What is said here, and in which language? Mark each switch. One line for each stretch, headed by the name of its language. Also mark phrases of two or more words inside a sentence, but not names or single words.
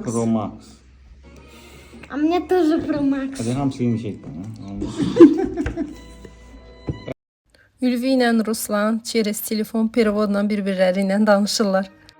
Russian: Pro Max. А мне тоже про Макс.
Turkish: Hadi hamsini çektim.
Azerbaijani: Ülvi ilə Ruslan
Russian: через telefon
Azerbaijani: perivodla bir-birləri ilə danışırlar.